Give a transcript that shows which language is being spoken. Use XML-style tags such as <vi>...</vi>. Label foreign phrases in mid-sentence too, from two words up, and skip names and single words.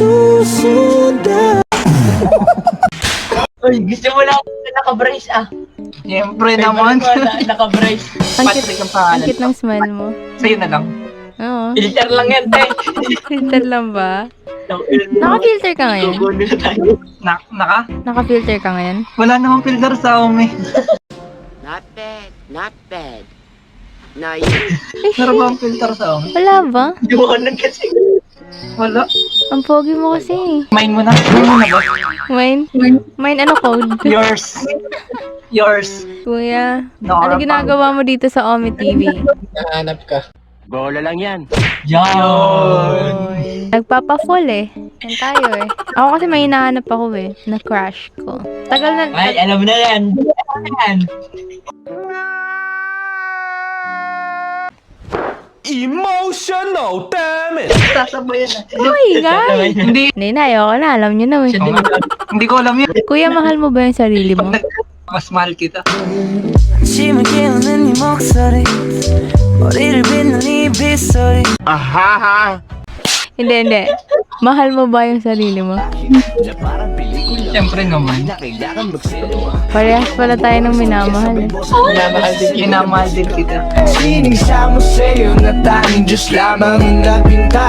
<tl>Uy, gusto mo lang naka-brace ah. Siyempre naman. Naka-brace. Ang Patrick ang pangalan. cute ng smile mo. Sa'yo na lang. Oo. Filter lang yan, te. Filter lang ba? Naka-filter ka ngayon? Naka? Naka-filter ka ngayon? Wala namang filter sa Ome.</tl> <en>Not bad, not bad. Now</en> <tl>Meron ba ang filter sa Ome? Wala ba? Iwanan kasi. Wala. Ang pogi mo kasi. Mine mo na. Mine mo na ba? Mine? Mine ano code?</tl> <en>Yours. Yours.</en> <tl>Kuya, Nora ano ginagawa mo dito sa Omi TV? Bola lang yan. Yan. Nagpapa-fall eh. Yan tayo eh. Ako kasi may hinahanap ako eh. Na-crush ko. Tagal na. Ay, alam mo na yan. Yan.</tl> <en>Emotional damage.</en> <tl>Sasabayan na. Uy, guys! Hindi na, ayoko na. Alam nyo na eh. Hindi ko alam yun. Kuya, mahal mo ba yung sarili mo? Mas mahal kita.</tl> <ko>아침을 깨우는 네 목소리 머리를 빗는 이 빗소리</ko> <tl>Hindi, hindi. Mahal mo ba yung sarili mo? Siyempre naman. Parehas pala tayo ng minamahal eh. Minamahal din kita. Sinisama sa'yo na tanging Diyos lamang ang nagpinta.</tl>